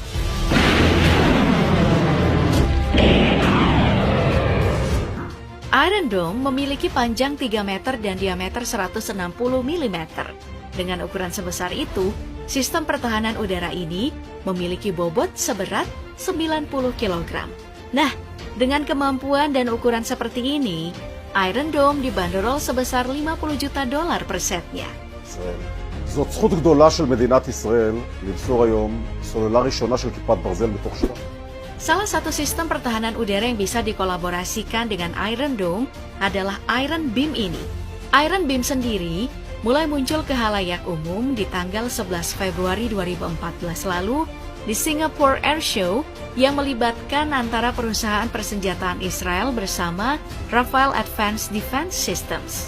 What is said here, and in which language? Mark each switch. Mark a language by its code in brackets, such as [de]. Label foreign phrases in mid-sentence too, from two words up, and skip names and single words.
[id] Iron Dome memiliki panjang 3 meter dan diameter 160 mm. Dengan ukuran sebesar itu, sistem pertahanan udara ini memiliki bobot seberat 90 kg. Nah, dengan kemampuan dan ukuran seperti ini, Iron Dome dibanderol sebesar $50 juta per setnya. [he] זאת זכות גדולה של מדינת ישראל למסור היום סוללה ראשונה של כיפת ברזל בתוך שטח. [id] Salah satu sistem pertahanan udara yang bisa dikolaborasikan dengan Iron Dome adalah Iron Beam ini. Iron Beam sendiri mulai muncul ke halayak umum di tanggal 11 Februari 2014 lalu di Singapore Air Show yang melibatkan antara perusahaan persenjataan Israel bersama Rafale Advanced Defense Systems.